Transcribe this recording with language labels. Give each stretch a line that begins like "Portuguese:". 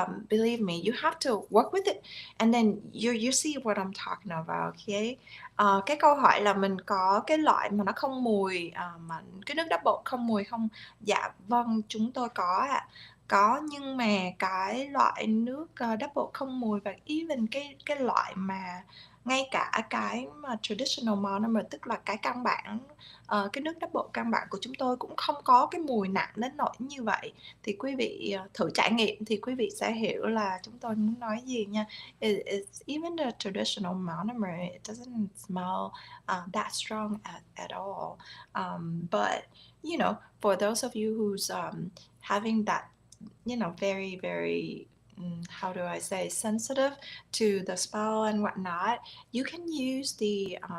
English: Believe me, you have to work with it, and then you see what I'm talking about. Okay.
Vietnamese: Cái câu hỏi là mình có cái loại mà nó không mùi, mà cái nước double không mùi không? Dạ vâng, chúng tôi có ạ. Có, nhưng mà cái loại nước double không mùi và
English: even
Vietnamese: cái loại mà ngay cả cái mà traditional monomer, tức là cái căn bản, cái nước double căn bản của chúng tôi cũng không có cái mùi nặng đến nỗi như vậy. Thì quý vị thử trải nghiệm thì quý vị sẽ hiểu là chúng tôi muốn nói gì nha.
English: It's even the traditional monomer, it doesn't smell that strong at all. But for those of you who's having that, very, very, how do I say, sensitive to the smell and whatnot, you can use the